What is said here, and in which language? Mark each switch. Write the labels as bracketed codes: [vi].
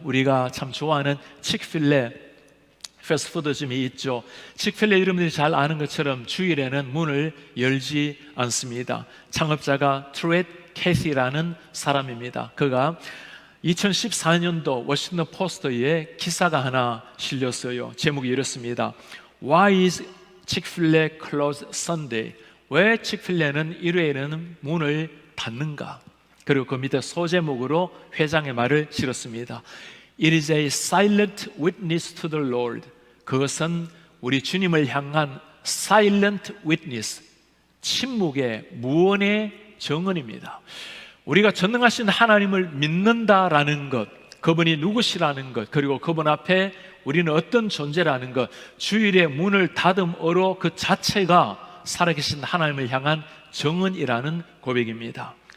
[ko] 우리가 참 좋아하는 치크필레 패스트푸드점이 있죠. 치크필레 이름들이 잘 아는 것처럼 주일에는 문을 열지 않습니다. 창업자가 트렛 캐시라는 사람입니다. 그가 2014년도 워싱턴 포스트에 기사가 하나 실렸어요. 제목이 이렇습니다. [en] Why is Chick-fil-A closed Sunday? [ko] 왜 치크필레는 일요일에는 문을 닫는가? 그리고 그 밑에 소제목으로 회장의 말을 실었습니다. [en] It is a silent witness to the Lord. [ko] 그것은 우리 주님을 향한 [en] silent witness, [ko] 침묵의 무언의 정언입니다. 우리가 전능하신 하나님을 믿는다라는 것, 그분이 누구시라는 것, 그리고 그분 앞에 우리는 어떤 존재라는 것, 주일에 문을 닫음으로 그 자체가 살아계신 하나님을 향한 정언이라는 고백입니다.